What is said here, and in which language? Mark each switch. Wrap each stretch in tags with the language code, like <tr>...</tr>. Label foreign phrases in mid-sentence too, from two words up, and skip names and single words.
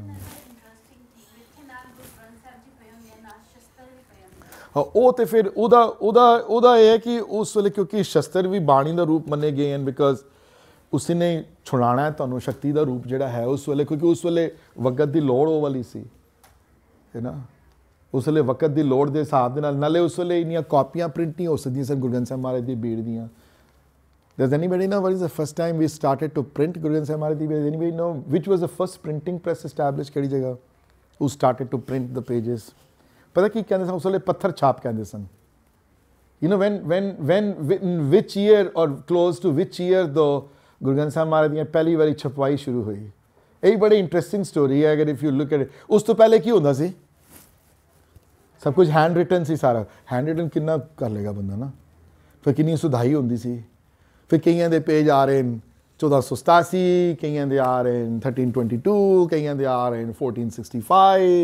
<pa>ਉਹ ਤੇ ਫਿਰ ਉਹਦਾ ਇਹ ਹੈ ਕਿ ਉਸ ਵੇਲੇ ਕਿਉਂਕਿ ਸ਼ਸਤਰ ਵੀ ਬਾਣੀ ਦਾ ਰੂਪ ਮੰਨੇ ਗਏ ਹਨ, ਬਿਕਾਜ਼ ਉਸ ਨੇ ਛੁਡਾਉਣਾ ਹੈ ਤੁਹਾਨੂੰ ਸ਼ਕਤੀ ਦਾ ਰੂਪ ਜਿਹੜਾ ਹੈ ਉਸ ਵੇਲੇ, ਕਿਉਂਕਿ ਉਸ ਵੇਲੇ ਵਕਤ ਦੀ ਲੋੜ ਉਹ ਵਾਲੀ ਸੀ, ਹੈ ਨਾ। ਉਸ ਵੇਲੇ ਵਕਤ ਦੀ ਲੋੜ ਦੇ ਹਿਸਾਬ ਦੇ ਨਾਲ, ਨਾਲੇ ਉਸ ਵੇਲੇ ਇੰਨੀਆਂ ਕਾਪੀਆਂ ਪ੍ਰਿੰਟ ਨਹੀਂ ਹੋ ਸਕਦੀਆਂ ਸਨ ਗੁਰੂ ਗ੍ਰੰਥ ਸਾਹਿਬ ਮਹਾਰਾਜ ਦੀ ਬੀੜ ਦੀਆਂ।</pa> <en>Does anybody know what is the first time we started to print Guru Granth Sahib Maharaj</en> <pa>ਦੀ ਬੀੜ?</pa> <en>Does anybody know which was the first printing press established?</en> <pa>ਕਿਹੜੀ ਜਗ੍ਹਾ?</pa> <en>Who started to print the pages?</en> <pa>ਪਤਾ ਕੀ ਕਹਿੰਦੇ ਸਨ ਉਸ ਵੇਲੇ? ਪੱਥਰ ਛਾਪ ਕਹਿੰਦੇ ਸਨ।</pa> <en>You know when which year or close to which year though</en> <pa>Guru Granth Sahib Maharaj ਦੀਆਂ ਪਹਿਲੀ ਵਾਰੀ ਛਪਵਾਈ ਸ਼ੁਰੂ ਹੋਈ? ਇਹ ਬੜੀ</pa> <en>interesting story</en> <pa>ਹੈ। ਅਗਰ</pa> <en>if you look at it,</en> <pa>ਉਸ ਤੋਂ ਪਹਿਲੇ ਕੀ ਹੁੰਦਾ ਸੀ? ਸਭ ਕੁਝ</pa> <en>hand written</en> <pa>ਸੀ ਸਾਰਾ।</pa> <en>hand written</en> <pa>ਕਿੰਨਾ ਕਰ ਲੇਗਾ ਬੰਦਾ ਨਾ, ਫਿਰ ਕਿੰਨੀ ਸੁਧਾਈ ਹੁੰਦੀ ਸੀ। ਫਿਰ ਕਈਆਂ ਦੇ ਪੇਜ ਆ ਰਹੇ ਨੇ 1487, ਕਈਆਂ ਦੇ ਆ ਰਹੇ ਨੇ 1322, ਕਈਆਂ ਦੇ ਆ ਰਹੇ ਨੇ 1465।</pa>